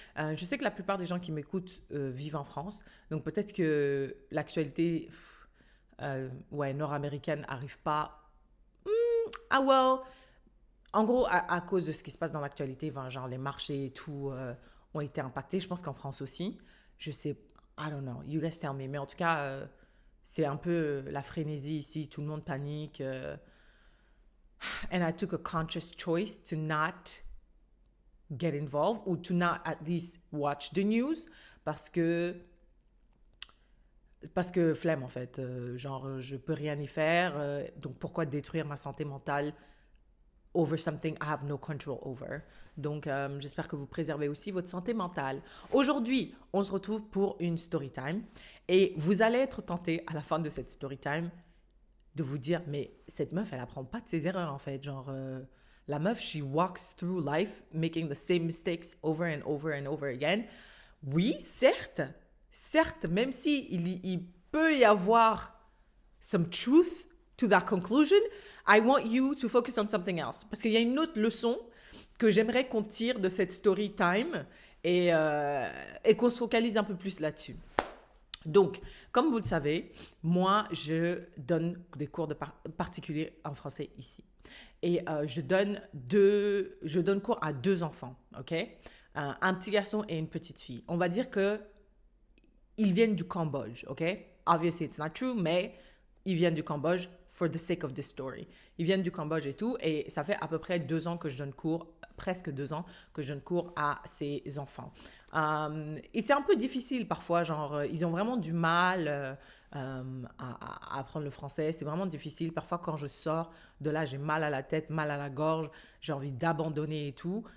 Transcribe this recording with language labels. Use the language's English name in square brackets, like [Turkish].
[French] Je sais que la plupart des gens qui m'écoutent vivent en France. Donc peut-être que l'actualité nord-américaine n'arrive pas. En gros, à cause de ce qui se passe dans l'actualité, genre les marchés et tout ont été impactés. Je pense qu'en France aussi. Je sais, [English] I don't know, you guys tell me. [French] Mais en tout cas, c'est un peu la frénésie ici. Tout le monde panique. [English] And I took a conscious choice to not get involved or to not at least watch the news [French] parce que flemme en fait. Genre, je peux rien y faire. Donc, pourquoi détruire ma santé mentale [English] over something I have no control over? [French] Donc, j'espère que vous préservez aussi votre santé mentale. Aujourd'hui, on se retrouve pour une story time et vous allez être tenté à la fin de cette story time de vous dire, mais cette meuf, elle apprend pas de ses erreurs en fait. Genre, la meuf, [English] she walks through life making the same mistakes over and over and over again. [French] Oui, certes, même si il peut y avoir [English] some truth to that conclusion, I want you to focus on something else. [French] Parce qu'il y a une autre leçon que j'aimerais qu'on tire de cette story time et qu'on se focalise un peu plus là-dessus. Donc, comme vous le savez, moi, je donne des cours de particulier en français ici. Et je donne cours à 2 enfants, ok? Un petit garçon et une petite fille. On va dire qu'ils viennent du Cambodge, ok? [English] Obviously, it's not true, [French] mais ils viennent du Cambodge [English] for the sake of this story. [French] Ils viennent du Cambodge et tout, et ça fait à peu près 2 ans que je donne cours, presque 2 ans que je donne cours à ces enfants. Et c'est un peu difficile parfois, genre, ils ont vraiment du mal à apprendre le français. C'est vraiment difficile. Parfois, quand je sors de là, j'ai mal à la tête, mal à la gorge, j'ai envie d'abandonner et tout.